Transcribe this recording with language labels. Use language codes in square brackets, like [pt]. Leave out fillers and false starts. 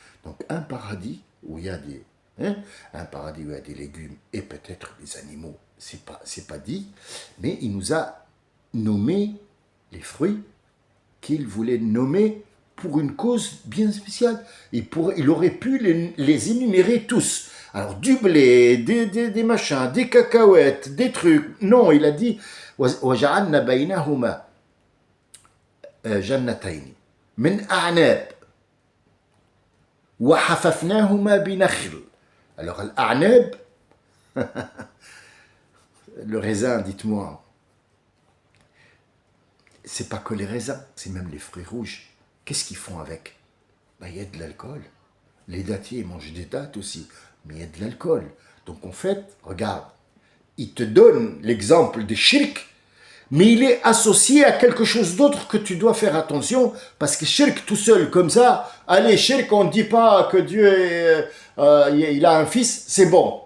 [fr] Donc un paradis où il y a un paradis où il y a des légumes et peut-être des animaux, c'est pas dit, mais il nous a nommé les fruits qu'il voulait nommer pour une cause bien spéciale. Il aurait pu les énumérer tous. Alors, du blé, des machins, des cacahuètes, des trucs. Non, il a dit [ar] وَجَعَلْنَا بَيْنَهُمَا جَنَّتَيْنِ مِنْ أَعْنَابٍ وَحَفَفْنَاهُمَا بِنَخْلٍ. [fr] Alors, l'a'nab, le raisin, dites-moi, c'est pas que les raisins, c'est même les fruits rouges. Qu'est-ce qu'ils font avec? Il y a de l'alcool. Les dattiers mangent des dattes aussi, mais il y a de l'alcool. Donc en fait, regarde, il te donne l'exemple des shirk, mais il est associé à quelque chose d'autre que tu dois faire attention, parce que shirk tout seul, comme ça, allez, shirk, on ne dit pas que Dieu il a un fils, c'est bon.